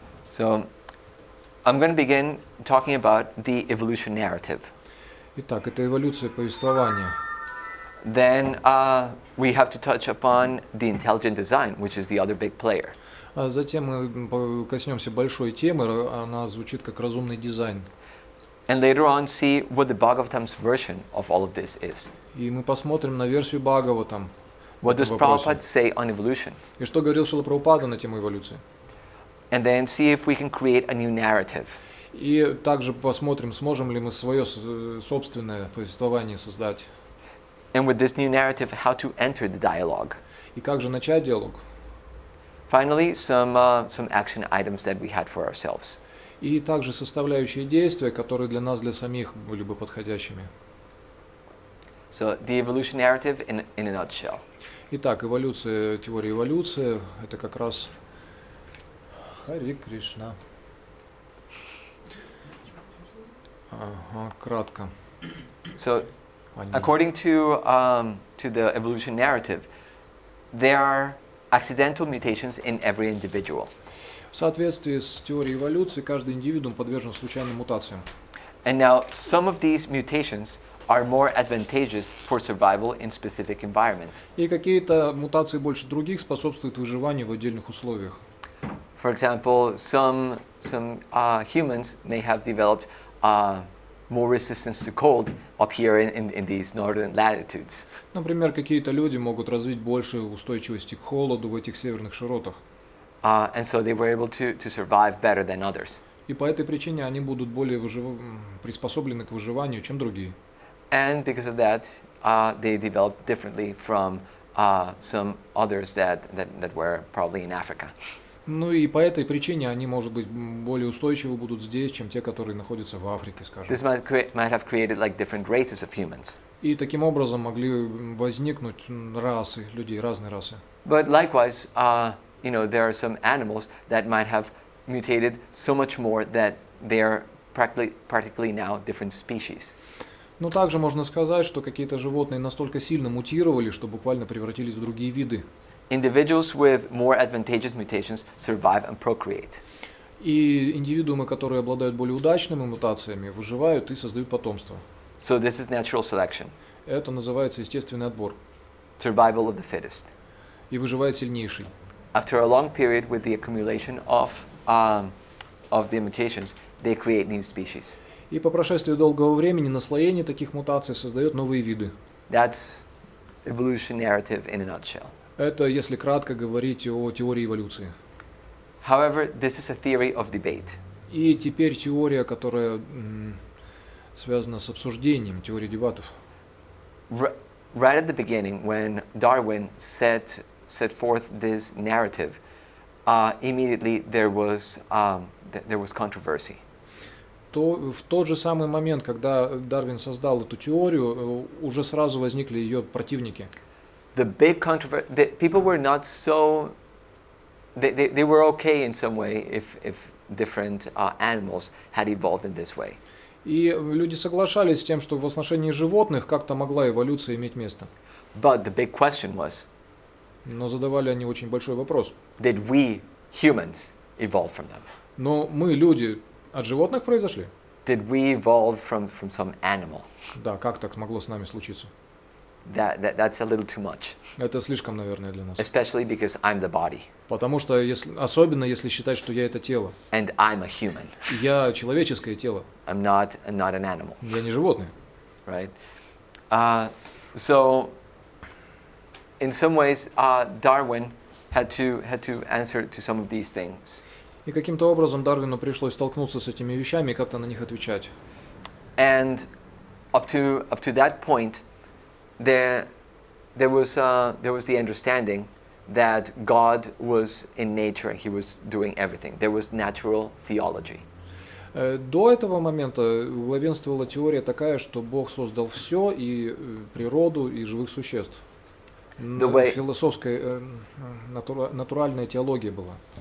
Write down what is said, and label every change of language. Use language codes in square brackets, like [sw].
[en] So I'm going to begin talking about the evolution narrative. [ru] Итак, это эволюция повествования. [en] Then we have to touch upon the intelligent design, which is the other big player. [ru] А затем мы коснемся большой темы, она звучит как разумный дизайн. [en] And later on see what the Bhagavatam's version of all of this is. [ru] И мы посмотрим на версию Бхагаватам. [en] What does Prabhupada say on evolution? [ru] И что говорил Шрила Прабхупада на тему эволюции. [en] And then see if we can create a new narrative. [ru] И также посмотрим, сможем ли мы свое собственное повествование создать. [en] And with this new narrative, how to enter the dialogue. [ru] И как же начать диалог. [en] Finally, some action items that we had for ourselves. [ru] И также составляющие действия, которые для нас, для самих, были бы подходящими. [en] So the evolution narrative in a nutshell. [ru] Итак, эволюция, теория эволюции, это как раз Хари Кришна. Ага, кратко. [en] So, according to the evolution narrative, there are accidental mutations in every individual. [ru] В соответствии с теорией эволюции, каждый индивидуум подвержен случайным мутациям. [en] And now, some of these mutations are more advantageous for survival in specific environment. [ru] И какие-то мутации больше других способствуют выживанию в отдельных условиях. [en] For example, some humans may have developed more resistance to cold up here in these northern latitudes. [ru] Например, какие-то люди могут развить больше устойчивости к холоду в этих северных широтах. [en] And so they were able to survive better than others. [ru] И по этой причине они будут более приспособлены к выживанию, чем другие. [en] And because of that, they developed differently from some others that were probably in Africa. [ru] Ну и по этой причине они, может быть, более устойчивы будут здесь, чем те, которые находятся в Африке, скажем. [en] This might have created like different races of humans. [ru] И таким образом могли возникнуть расы людей, разные расы. [en] But likewise, there are some animals that might have mutated so much more that they are practically now different species. [ru] Но также можно сказать, что какие-то животные настолько сильно мутировали, что буквально превратились в другие виды. [en] Individuals with more advantageous mutations survive and procreate. [ru] И индивидуумы, которые обладают более удачными мутациями, выживают и создают потомство. [en] So this is natural selection, [ru] Это называется естественный отбор. [en] survival of the fittest. [ru] И выживает сильнейший. [en] After a long period with the accumulation of the mutations, they create new species. [ru] И по прошествии долгого времени наслоение таких мутаций создает новые виды. [en] That's evolution narrative in a nutshell. [ru] Это если кратко говорить о теории эволюции. [en] However, this is a theory of debate. [ru] И теперь теория, которая связана с обсуждением, теория дебатов. [en] Right at the beginning, when Darwin set forth this narrative, immediately there was controversy. [ru] В тот же самый момент, когда Дарвин создал эту теорию, уже сразу возникли ее противники. [en] The big controversy. People were not so. They were okay in some way if different animals had evolved in this way. [ru] И люди соглашались с тем, что в отношении животных как-то могла эволюция иметь место. [en] But the big question was, [ru] Но задавали они очень большой вопрос. [en] did we humans evolve from them? [ru] Но мы, люди, от животных произошли? [en] Did we evolve from some animal? [ru] Да, как так могло с нами случиться? [en] That's a little too much. [ru] Это слишком, наверное, для нас. [en] Especially because I'm the body [ru] Потому что, особенно если считать, что я это тело. [en] and I'm a human. [ru] Я человеческое тело, [en] I'm not an animal, [ru] я не животное. [en] right? So, in some ways, Darwin had to answer to some of these things. [ru] И каким-то образом Дарвину пришлось столкнуться с этими вещами и как-то на них отвечать. [en] And up to that point, there was the understanding that God was in nature and He was doing everything. There was natural theology. [ru] До этого момента главенствовала теория такая, что Бог создал все, и природу, и живых существ. Философская, натуральная теология была.